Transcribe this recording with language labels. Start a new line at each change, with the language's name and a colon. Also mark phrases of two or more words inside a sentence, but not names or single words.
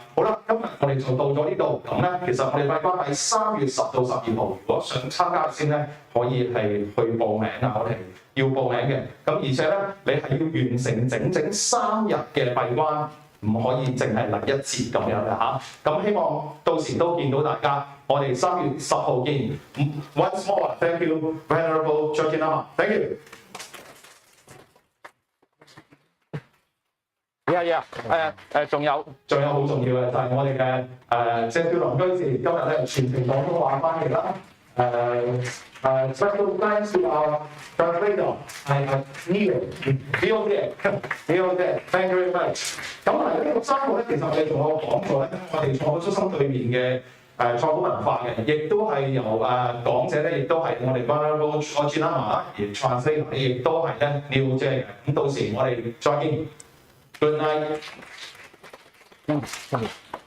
Cantonese: 好啦，今日我哋就到咗呢度。咁咧其實我哋閉關喺3月10到12號，如果想參加先咧，可以係去報名啊，我哋要報名嘅。咁而且咧你係要完成整3日嘅閉關，唔可以淨係嚟1節咁樣嘅嚇。咁希望到時都見到大家。我哋3月10號見。
English: Once more, thank you, Venerable Choje Lama. Thank you. Yeah.
Cantonese: 仲有好重要嘅就係我哋嘅謝兆霖居士今日咧全程廣東話翻譯啦。
English: Special thanks to our translator, Neil. Thank you very much.
Cantonese: 咁嚟呢個3個咧，其實我哋仲有講過咧，我哋創出生對面嘅。創古文化嘅，亦都係由講者咧，亦都係我哋 Venerable Choje Lama 而 translate， 亦都係咧廖姐嘅。咁到時我哋再見 ，
English: Good night。